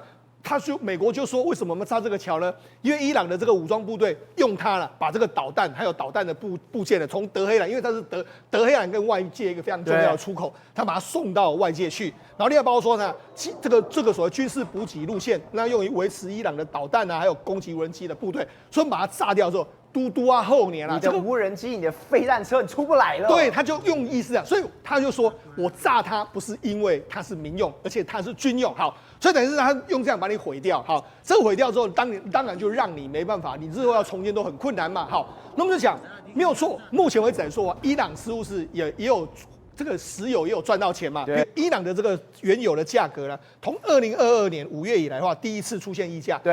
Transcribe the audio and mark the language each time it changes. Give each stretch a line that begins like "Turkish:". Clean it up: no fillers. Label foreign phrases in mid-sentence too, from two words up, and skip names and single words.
Chinese: 美國就說，為什麼我們炸這個橋呢？因為伊朗的這個武裝部隊用它了，把這個導彈還有導彈的部件呢，從德黑蘭，因為它是德黑蘭跟外界一個非常重要的出口，他把它送到外界去。然後另外包括說呢，這個所謂軍事補給路線，那用於維持伊朗的導彈啊，還有攻擊無人機的部隊，所以把它炸掉之後。嘟嘟啊，後年啊，你的無人機、你的飛彈車，你出不來了。對，他就用意思啊，所以他就說我炸它不是因為它是民用，而且它是軍用。好，所以等於是他用這樣把你毀掉。好，這個毀掉之後，當然就讓你沒辦法，你日後要重建都很困難嘛。好，那我們就講沒有錯，目前為止來說，伊朗似乎是也有這個石油也有賺到錢嘛。對，伊朗的這個原油的價格呢，從2022年5月以來的話，第一次出現溢價。